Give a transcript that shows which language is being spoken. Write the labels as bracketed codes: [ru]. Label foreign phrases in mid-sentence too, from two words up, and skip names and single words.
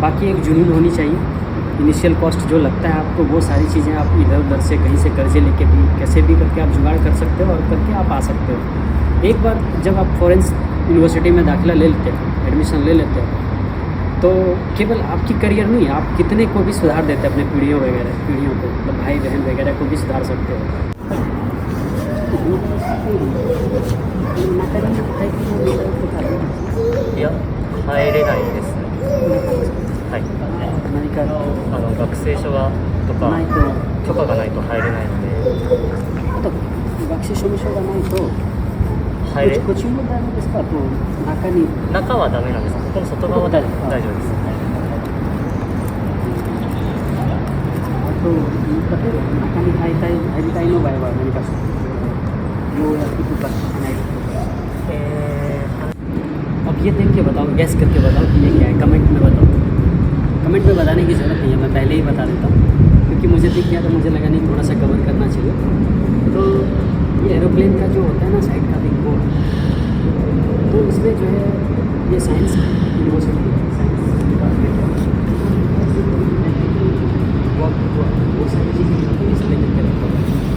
[hi] बाकी एक जुनून होनी चाहिए। [en] initial cost [hi] जो लगता है आपको, वो सारी चीज़ें आप इधर उधर से कहीं से कर्जे लेके भी कैसे भी करके आप जुगाड़ कर सकते हो और करके आप आ सकते हो। एक बार जब आप [en] foreign university [hi] में दाखिला ले लेते हो, एडमिशन ले लेते हो, तो केवल आपकी करियर नहीं, आप कितने को भी सुधार देते हैं, अपने पीढ़ियों को, मतलब भाई बहन वगैरह को भी सुधार सकते हो। [ja] いや、入れないですね。はい。何か学生証がとかないと、許可がないと入れないので、あと学習証明書がないと入れこっちもダメですか？と中に中はダメなんです。ここの外側は大丈夫です。あと例えば中に入りたいの場合は何かようやくとかしないとか。 [hi] अब ये देख के बताओ, गैस करके बताओ कि ये क्या है, कमेंट में बताओ। कमेंट में बताने की ज़रूरत नहीं है, मैं पहले ही बता देता हूँ क्योंकि मुझे दिख गया तो मुझे लगा नहीं थोड़ा सा कवर करना चाहिए। तो ये एरोप्लेन का जो होता है ना साइड का विंग, तो इसमें जो है ये [en] science university science department [hi] वो सारी चीज़ें इसमें करके रखा है।